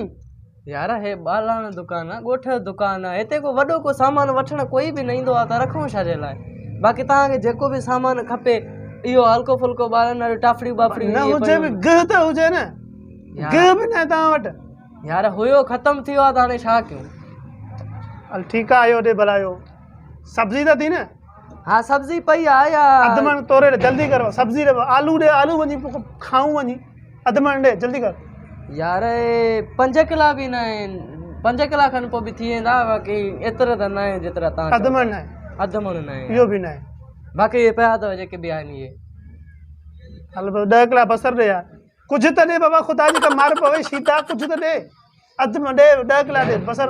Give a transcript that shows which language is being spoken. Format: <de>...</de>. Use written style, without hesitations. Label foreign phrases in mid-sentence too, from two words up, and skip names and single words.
<sd>यार हे बालाण दुकान आहे ॻोठ जो दुकान आहे हिते को वॾो को सामान वठण कोई बि न ईंदो आहे त रखूं छा जे लाइ बाक़ी तव्हांखे जेको बि सामान खपे इहो हल्को फुल्को ॿारनि वारी टाफड़ी बाफड़ी न हुजे बि गिह त हुजे न गिह बि न तव्हां वटि यार हुयो ख़तम थी वियो आहे त हाणे छा कयूं। हल ठीकु आहे इहो ॾे भला इहो सब्जी त थी न हाँ सब्जी पई आहे यार अधु मण तोरे जल्दी करो सब्जी ॾे आलू ॾे आलू वञी खाऊं वञी अधु मण ॾे जल्दी कर यार 5 किला बि न आहिनि 5 किला खनि पोइ बि थी वेंदा बाक़ी एतिरा त न आहे जेतिरा तव्हां अधु मण न आहे अधु मण न आहे इहो बि न आहे बाक़ी इहे पिया अथव जेके बि आहिनि इहे हल 10 किला बसर ॾे यार कुझु त ॾे बाबा ख़ुदा जी का मार पवे शीता कुझु त ॾे अधु में ॾे 10 किला ॾे बसर</sd>